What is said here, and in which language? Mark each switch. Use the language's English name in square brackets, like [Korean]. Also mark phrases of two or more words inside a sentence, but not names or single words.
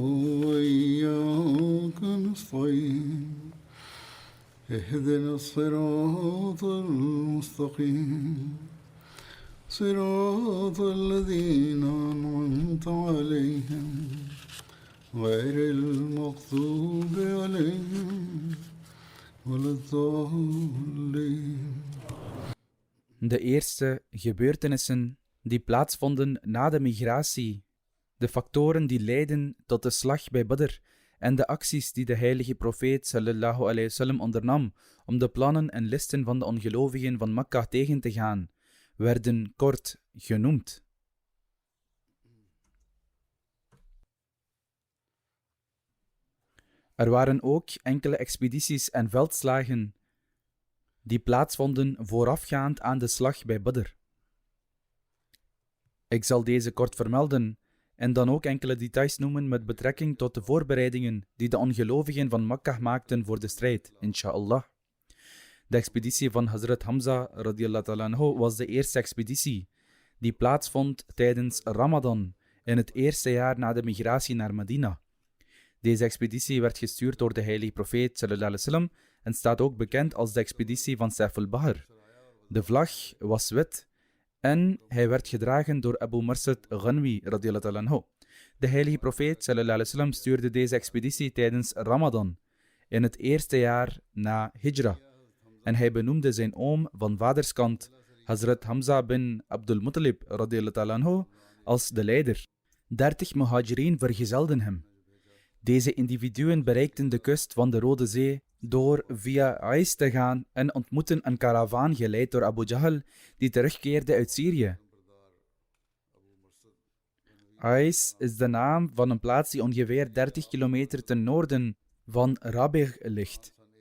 [Arabic] وإياك نستعين اهدنا الصراط المستقيم صراط الذين أنعمت عليهم غير المغضوب عليهم ولا الضالين. [Dutch] De eerste gebeurtenissen die plaatsvonden na de migratie, de factoren die leidden tot de slag bij Badr en de acties die de heilige profeet [Arabic] صلى الله عليه وسلم [Dutch] ondernam om de plannen en listen van de ongelovigen van Makka tegen te gaan, werden kort genoemd. Er waren ook enkele expedities en veldslagen die plaatsvonden voorafgaand aan de slag bij Badr. Ik zal deze kort vermelden en dan ook enkele details noemen met betrekking tot de voorbereidingen die de ongelovigen van Makkah maakten voor de strijd, inshallah. De expeditie van Hazrat Hamza [Arabic] رضي الله تعالى عنه [Dutch] was de eerste expeditie die plaatsvond tijdens Ramadan in het eerste jaar na de migratie naar Medina. Deze expeditie werd gestuurd door de heilige profeet [Arabic] صلى الله عليه وسلم [Dutch] en staat ook bekend als de expeditie van Saif al-Bahr. De vlag was wit en hij werd gedragen door Abu Marsad Ghanwi [Arabic] رضي الله تعالى عنه. [Dutch] De heilige profeet [Arabic] صلى الله عليه وسلم [Dutch] stuurde deze expeditie tijdens Ramadan in het eerste jaar na Hijra. En hij benoemde zijn oom van vaderskant, Hazrat Hamza bin Abdul Muttalib [Arabic] رضي الله تعالى عنه, [Dutch] als de leider. 30 muhajirin vergezelden hem. Deze individuen bereikten de kust van de Rode Zee door via Ais te gaan en ontmoetten een karavaan geleid door Abu Jahl die terugkeerde uit Syrië. Ais is de naam van een plaats die ongeveer 30 kilometer ten noorden van Rabigh ligt.